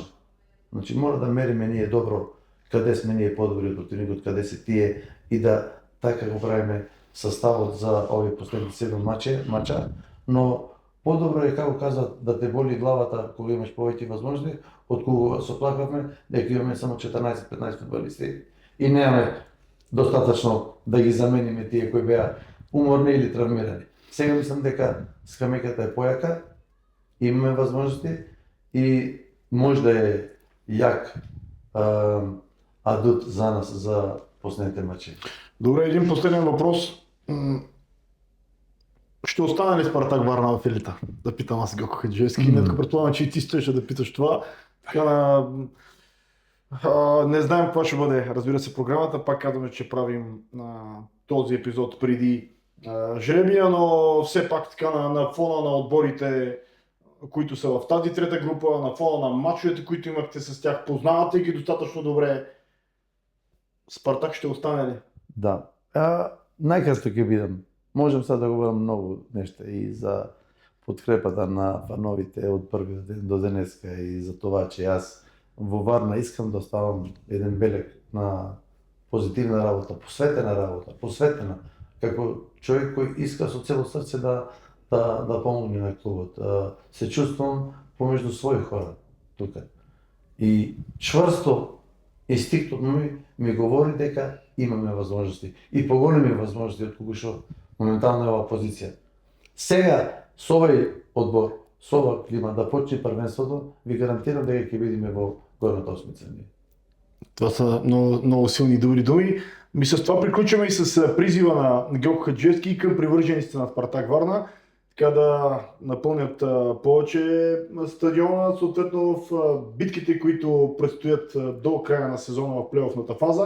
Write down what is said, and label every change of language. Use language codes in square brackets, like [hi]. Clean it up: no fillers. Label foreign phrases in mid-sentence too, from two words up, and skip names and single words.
[mk] Значи, мора да мериме ние добро каде сме ние подобри од противникот, каде се тие и да така го правиме составот за овие последни 7 мача, но подобро е, како каза, да те боли главата кога имаш повеќе возможности, од кога се оплакваме дека имаме само 14-15 фудбалисти и немаме достатъчно да ги замениме тие кои беа уморни или травмирани. Сега мислам дека скамејката е појака, имаме возможности и може да е јак адут за нас за последните мачи. [bg] Добре, един последен въпрос. Ще остане ли Спартак Варна в елита? Да питам аз Георг Хаджиевски. Нетко предполагам, че и ти стоеше да питаш това. Така, не знаем каква ще бъде, разбира се, програмата. Пак казваме, че правим този епизод преди жребия, но все пак така на фона на отборите, които са в тази трета група, на фона на мачовете, които имахте с тях, познавате ги достатъчно добре. Спартак ще остане ли? Да. [mk] Најкратко ќе бидам. Можем сега да говорам многу нешта и за подкрепата на фановите од првиот ден до денеска и за това, че јас во Варна искам да оставам еден белег на позитивна работа, посветена, како човек кој иска со цело срце да помогне на клубот. Се чувствам помежду своји хора тука. И чврсто инстинктот ми говори дека имаме возможности и поголеми возможности од кога што моментално е оваа позиција. Сега со овој одбор, со ова клима да почне првенството, ви гарантирам дека ќе видиме во горната осмица. [bg] Това са много силни и добри думи. С това приключваме и с призива на Георг Хаджиевски към привържениците на Спартак Варна, така да напълнят повече стадиона, съответно в битките, които предстоят до края на сезона в плейофната фаза.